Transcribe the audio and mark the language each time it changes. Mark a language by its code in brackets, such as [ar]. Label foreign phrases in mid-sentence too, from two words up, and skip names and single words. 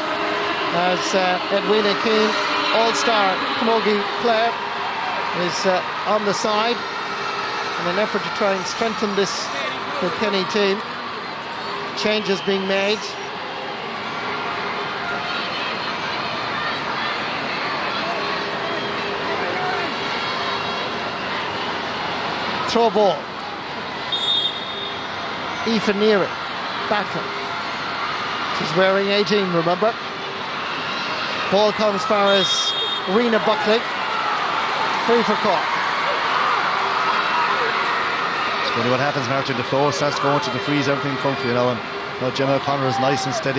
[en] As Edwina Keane, all-star Camogie player, is on the side in an effort to try and strengthen this Kilkenny team. Changes being made. Throw ball. Aoife Neary battling. She's wearing 18, remember? Ball comes far as Rena Buckley. Free for Cork. It's funny what happens, Martin. The flow starts going to the freeze, everything comfy, and Gemma O'Connor is nice and steady.